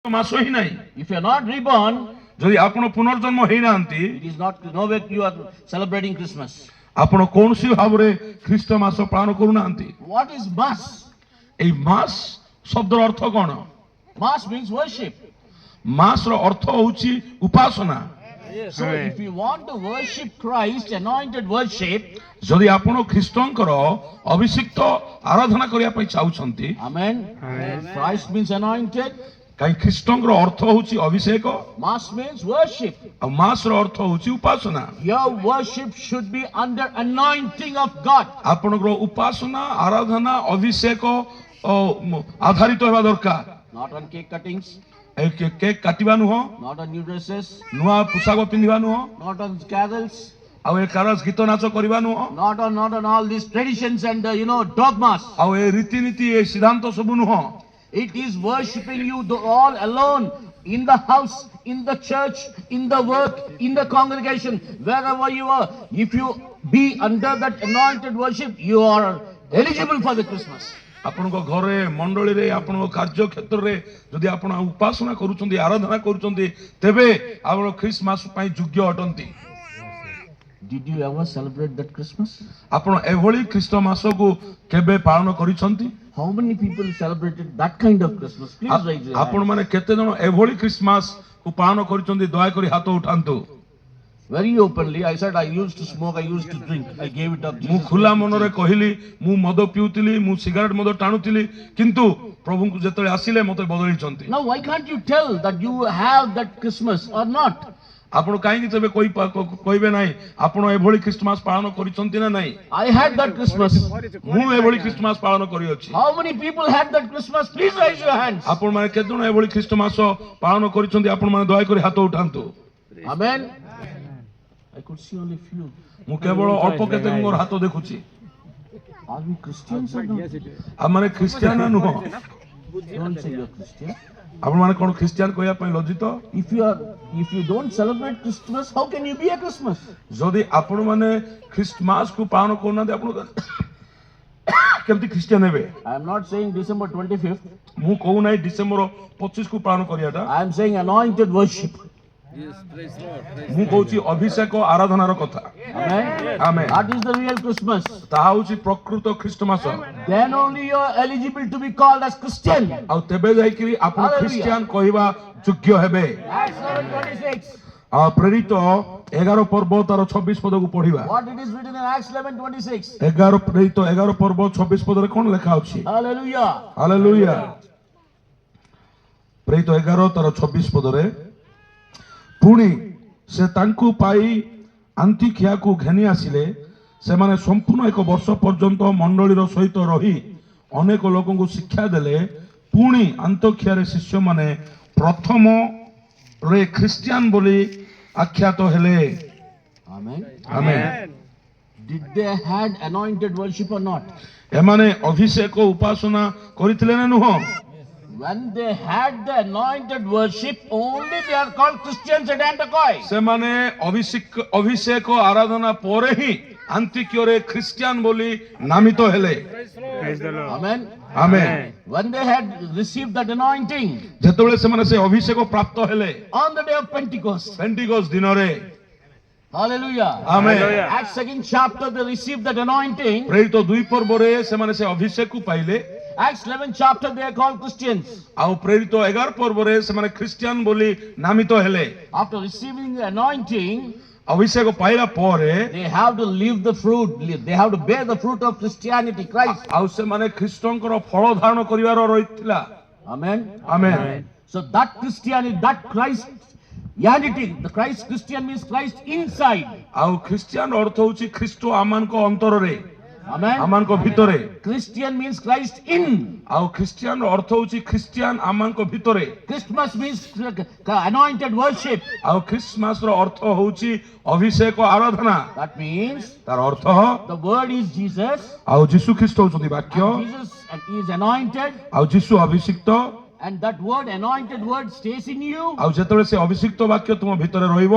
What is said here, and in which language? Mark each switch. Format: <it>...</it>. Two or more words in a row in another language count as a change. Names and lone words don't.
<or>ମାସ ହିଁ ନାହିଁ।</or> <en>If you are not reborn,</en> <or>ଯଦି ଆପଣ ପୁନର୍ଜନ୍ମ ହେଇନାହାନ୍ତି,</or> <en>it is not no way you are celebrating Christmas.</en> <or>ଆପଣ କୌଣସି ଭାବରେ ଖ୍ରୀଷ୍ଟ ମାସ ପାଳନ କରୁନାହାନ୍ତି।</or> <en>What is Mass?</en> <or>ଏଇ ମାସ ଶବ୍ଦର ଅର୍ଥ କଣ?</or> <en>Mass means worship.</en> <or>ମାସର ଅର୍ଥ ହଉଛି ଉପାସନା।</or> <en>So if you want to worship Christ, anointed worship,</en> <or>ଯଦି ଆପଣ ଖ୍ରୀଷ୍ଟଙ୍କର ଅଭିଷିକ୍ତ ଆରାଧନା କରିବା ପାଇଁ ଚାହୁଁଛନ୍ତି,</or> <en>amen. Christ means anointed.</en> <or>କାହିଁ ଖ୍ରୀଷ୍ଟଙ୍କର ଅର୍ଥ ହଉଛି ଅଭିଷେକ</or> <en>Mass means worship.</en> <or>ଆଉ ମାସର ଅର୍ଥ ହଉଛି ଉପାସନା।</or> <en>Your worship should be under anointing of God.</en> <or>ଆପଣଙ୍କର ଉପାସନା ଆରାଧନା ଅଭିଷେକ ଆଧାରିତ ହେବା ଦରକାର।</or> <en>Not on cake cuttings,</en> <or>କେକ୍ କାଟିବା ନୁହଁ,</or> <en>not on new dresses,</en> <or>ନୂଆ ପୋଷାକ ପିନ୍ଧିବା ନୁହଁ,</or> <en>not on carols,</en> <or>ଆଉ ଏ କାରସ ଗୀତ ନାଚ କରିବା ନୁହଁ,</or> <en>not on all these traditions and dogmas.</en> <or>ଆଉ ଏ ରୀତିନୀତି ଏ ସିଦ୍ଧାନ୍ତ ସବୁ ନୁହଁ।</or> <en>It is worshiping you all alone in the house, in the church, in the work, in the congregation, wherever you are. If you be under that anointed worship, you are eligible for the Christmas.</en> <or>ଆପଣଙ୍କ ଘରେ ମଣ୍ଡଳୀରେ ଆପଣଙ୍କ କାର୍ଯ୍ୟ କ୍ଷେତ୍ରରେ ଯଦି ଆପଣ ଉପାସନା କରୁଛନ୍ତି ଆରାଧନା କରୁଛନ୍ତି ତେବେ ଆପଣ ଖ୍ରୀଷ୍ଟମାସ ପାଇଁ ଯୋଗ୍ୟ ଅଟନ୍ତି।</or> <en>Did you ever celebrate that Christmas?</en> <or>ଆପଣ ଏଭଳି ଖ୍ରୀଷ୍ଟ ମାସକୁ କେବେ ପାଳନ କରିଛନ୍ତି?</or> <en>How many people celebrated that kind of Christmas? Please raise your</en> <or>ଆପଣ</or> <en>hand.</en> <or>ମାନେ କେତେ ଜଣ ଏଭଳି ଖ୍ରୀଷ୍ଟମାସ କୁ ପାଳନ କରିଛନ୍ତି? ଦୟାକରି ହାତ ଉଠାନ୍ତୁ।</or> <en>Very openly, I said I used to smoke, I used to drink, I gave it up.</en> <or>ମୁଁ Jesus ଖୋଲା</or> <en>gave it</en> <or>ମନରେ up. କହିଲି ମୁଁ ମଦ ପିଉଥିଲି, ମୁଁ ସିଗାରେଟ ମଦ ଟାଣୁଥିଲି, କିନ୍ତୁ ପ୍ରଭୁଙ୍କୁ ଯେତେବେଳେ ଆସିଲେ ମତେ ବଦଳେଇଛନ୍ତି।</or> <en>Now why can't you tell that you have that Christmas or not?</en> <or>ଆପଣ କାହିଁକି ତେବେ କହିବେ ନାହିଁ ଆପଣ ଏଭଳି ଖ୍ରୀଷ୍ଟମାସ ପାଳନ କରିଛନ୍ତି ନା ନାହିଁ?</or> <en>I had that Christmas.</en> <or>ମୁଁ ଏଭଳି ଖ୍ରୀଷ୍ଟମାସ ପାଳନ କରିଅଛି।</or> <en>How many people had that Christmas? Please raise your hands.</en> <or>ଆପଣ ମାନେ କେତେ ଜଣ ଏଭଳି ଖ୍ରୀଷ୍ଟମାସ ପାଳନ କରିଛନ୍ତି? ଆପଣ ମାନେ ଦୟାକରି ହାତ ଉଠାନ୍ତୁ।</or> <en>Amen. I could see only few.</en> <or>ମୁଁ କେବଳ ଅଳ୍ପ କେତେଙ୍କର ହାତ ଦେଖୁଛି।</or> <en>Are we Christians or not?</en> <or>ଆମମାନେ ଖ୍ରୀଷ୍ଟିଆନ ନୁହଁ।</or> <en>Don't say you're Christian.</en> <or>ଆପଣ ମାନେ କଣ ଖ୍ରୀଷ୍ଟିଆନ କହିବା ପାଇଁ ଲଜ୍ଜିତ?</or> <en>If you don't celebrate Christmas, how can you be a Christmas?</en> <or>ଯଦି ଆପଣ ମାନେ ଖ୍ରୀଷ୍ଟମାସ କୁ ପାଳନ କରୁନାହାନ୍ତି ଆପଣ କେମିତି ଖ୍ରୀଷ୍ଟିଆନ ହେବେ?</or> <en>I am not saying December 25th.</en> <or>ମୁଁ କହୁନାହିଁ ଡିସେମ୍ବର 25 କୁ ପାଳନ କରିବାଟା।</or> <en>I am saying anointed worship.</en> <or>ମୁଁ କହୁଛି ଅଭିଷେକ ଆରାଧନାର କଥା।</or> <en>Amen. Amen. That is the real Christmas.</en> <or>ତାହା ହଉଛି ପ୍ରକୃତ ଖ୍ରୀଷ୍ଟମାସ।</or> <en>Then only you are eligible to be called as Christian.</en> <or>ଆଉ ତେବେ ଯାଇକିରି ଆପଣ Hallelujah. ଖ୍ରୀଷ୍ଟିଆନ କହିବା ଯୋଗ୍ୟ ହେବେ। Acts 11:26. ଆଉ ପ୍ରେରିତ 11 ପର୍ବ ତାର 26 ପଦକୁ ପଢିବା।</or> <en>What it is written in Acts 11:26.</en> <or>11 ପ୍ରେରିତ 11 ପର୍ବ 26 ପଦରେ କଣ ଲେଖା ଅଛି? Hallelujah. ହାଲେଲୁୟା। ପ୍ରେରିତ 11 ତାର 26 ପଦରେ ପୁଣି ସେ ତାଙ୍କୁ ପାଇ ଆନ୍ତିଖିଆକୁ ଘେନି ଆସିଲେ। ସେମାନେ ସମ୍ପୂର୍ଣ୍ଣ 1 ବର୍ଷ ପର୍ଯ୍ୟନ୍ତ ମଣ୍ଡଳୀର ସହିତ ରହି ଅନେକ ଲୋକଙ୍କୁ ଶିକ୍ଷା ଦେଲେ। ପୁଣି ଆନ୍ତିଖିଆରେ ଶିଷ୍ୟମାନେ ପ୍ରଥମରେ ଖ୍ରୀଷ୍ଟିଆନ ବୋଲି ଆଖ୍ୟାତ ହେଲେ। Amen. ଆମେନ୍।</or> <en>Did they had anointed worship or not?</en> <or>ଏମାନେ ଅଭିଷେକ ଉପାସନା କରିଥିଲେ ନା ନୁହଁ?</or> <en>When they had the anointed worship, only they are called Christians at Antioch.</en> <or>ସେମାନେ ଅଭିଷେକ ଆରାଧନା ପରେ ହିଁ ଆନ୍ତିକିଓରେ ଖ୍ରୀଷ୍ଟିଆନ ବୋଲି ନାମିତ ହେଲେ। Amen. ଆମେନ୍।</or> <en>When they had received that anointing</en> <or>ଯେତେବେଳେ ସେମାନେ ସେ ଅଭିଷେକ ପ୍ରାପ୍ତ ହେଲେ</or> <en>on the day of Pentecost.</en> <or>ପେଣ୍ଟିକୋସ୍ତ ଦିନରେ। Hallelujah. ଆମେନ୍।</or> <en>Acts 2nd chapter they received that anointing.</en> <or>ପ୍ରେରିତ 2 ପର୍ବରେ ସେମାନେ ସେ ଅଭିଷେକକୁ ପାଇଲେ।</or> <en>Acts 11th chapter they are called Christians.</en> <or>ଆଉ ପ୍ରେରିତ 11 ପର୍ବରେ ସେମାନେ ଖ୍ରୀଷ୍ଟିଆନ ବୋଲି ନାମିତ ହେଲେ।</or> <en>After receiving the anointing,</en> <or>ଅଭିଷେକ ପାଇଲା ପରେ</or> <en>they have to live the fruit. They have to bear the fruit of Christianity, Christ.</en> <or>ଆଉ ସେମାନେ ଖ୍ରୀଷ୍ଟଙ୍କର ଫଳ ଧାରଣ କରିବାର ରହିଥିଲା। Amen. ଆମେନ୍।</or> <en>So that Christianity, that Christianity, the Christ Christian means Christ inside.</en> <or>ଆଉ ଖ୍ରୀଷ୍ଟିଆନ ଅର୍ଥ ହଉଛି ଖ୍ରୀଷ୍ଟ ଆମମାନଙ୍କ ଅନ୍ତରରେ, Amen. ଆମମାନଙ୍କ ଭିତରେ।</or> <en>Christian means Christ in.</en> <or>ଆଉ ଖ୍ରୀଷ୍ଟିଆନ ଅର୍ଥ ହଉଛି ଖ୍ରୀଷ୍ଟିଆନ ଆମମାନଙ୍କ ଭିତରେ।</or> <en>Christmas means anointed worship.</en> <or>ଆଉ ଖ୍ରୀଷ୍ଟମାସର ଅର୍ଥ ହଉଛି ଅଭିଷେକ ଆରାଧନା।</or> <en>That means</en> <or>ତାର ଅର୍ଥ</or> <en>the word is Jesus.</en> <or>ଆଉ ଯୀଶୁ ଖ୍ରୀଷ୍ଟ ହଉଛନ୍ତି ବାକ୍ୟ।</or> <en>And Jesus is anointed.</en> <or>ଆଉ ଯୀଶୁ ଅଭିଷିକ୍ତ।</or> <en>And that word, anointed word, stays in you.</en> <or>ଆଉ ଯେତେବେଳେ ସେ ଅଭିଷିକ୍ତ ବାକ୍ୟ ତୁମ ଭିତରେ ରହିବ</or>